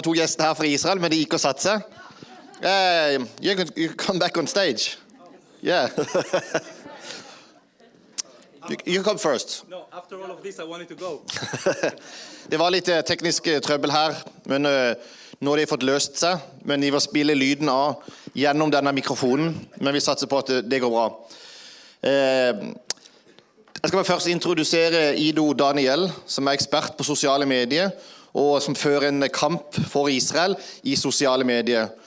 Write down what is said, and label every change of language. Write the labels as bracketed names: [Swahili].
[Norwegian] To gjester her fra Israel, men de gikk og satte seg. [English] You can come back on stage. Yeah. You come first. No, after all of this, I wanted to go. [Norwegian] Det var litt teknisk trøbbel her, men nå har de fått løst seg. Men de vil spille lyden av gjennom denne mikrofonen, men vi satser på at det går bra. Jeg skal først introdusere Ido Daniel, som er ekspert på sosiale medier, og som fører en kamp for Israel i sosiale medier.